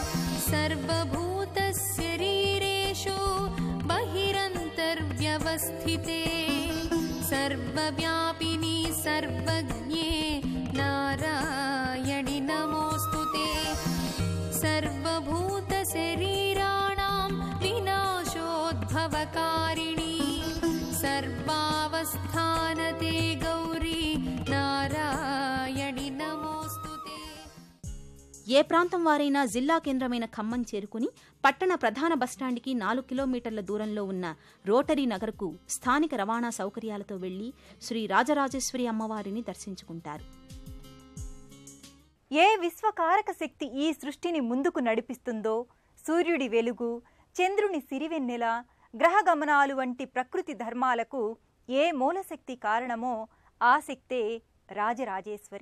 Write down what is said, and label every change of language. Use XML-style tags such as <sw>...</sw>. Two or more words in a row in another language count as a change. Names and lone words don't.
<sa>सर्वभूतशरीरेषु बहिरन्तर्व्यवस्थिते सर्वव्यापिनी सर्वज्ञे नारायणि नमोऽस्तु ते। सर्वभूतशरीराणां विनाशोद्भवकारिणी सर्वावस्थानते गौरी नारायणि नमोऽस्तु ते।</sa> <te>ఏ ప్రాంతం వారైనా జిల్లా కేంద్రమైన ఖమ్మం చేరుకుని పట్టణ ప్రధాన బస్టాండ్కి 4 కిలోమీటర్ల దూరంలో ఉన్న రోటరీ నగర్కు స్థానిక రవాణా సౌకర్యాలతో వెళ్లి శ్రీ రాజరాజేశ్వరి అమ్మవారిని దర్శించుకుంటారు. ఏ విశ్వకారక శక్తి ఈ సృష్టిని ముందుకు నడిపిస్తుందో, సూర్యుడి వెలుగు, చంద్రుని సిరివెన్నెల, గ్రహగమనాలు వంటి ప్రకృతి ధర్మాలకు ఏ మూలశక్తి కారణమో ఆ శక్తే రాజరాజేశ్వరి.</te>